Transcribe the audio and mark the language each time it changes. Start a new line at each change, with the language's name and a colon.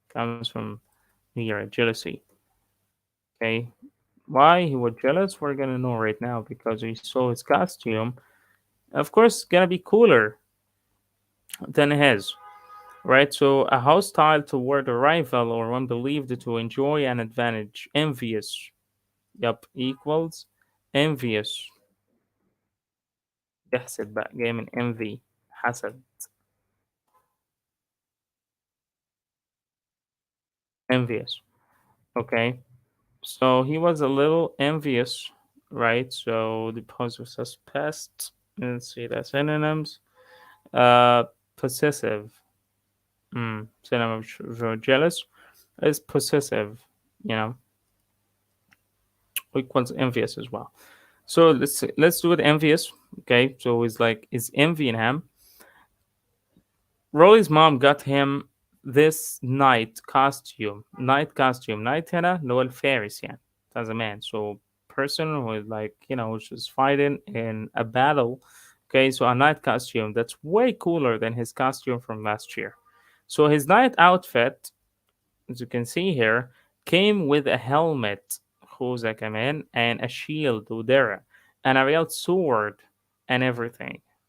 English: Comes from غيرة, jealousy. Okay, why he was jealous, we're gonna know right now because we saw his costume. Of course, it's gonna be cooler than his, right? So, a hostile toward a rival or one believed to enjoy an advantage, envious. Yup, equals envious.
Arabic: يحسد بقى جاي من envy حسد.
English: Envious. Okay, so he was a little envious, right? So the possessive past. Let's see the synonyms. Uh, possessive. Synonym of jealous is possessive, you know, equals envious as well. So let's do it envious. Okay, so it's like is envying him. Rolly's mom got him this night
Arabic: هنا اللي هو الفارس يعني بتاع زمان.
English: So person who is like, who's just fighting in a battle. Okay, so a night costume that's way cooler than his costume from last year. So his night outfit, as you can see here, came with a helmet,
Arabic: خوذة كمان,
English: and a shield,
Arabic: ودرع,
English: and a real sword and everything.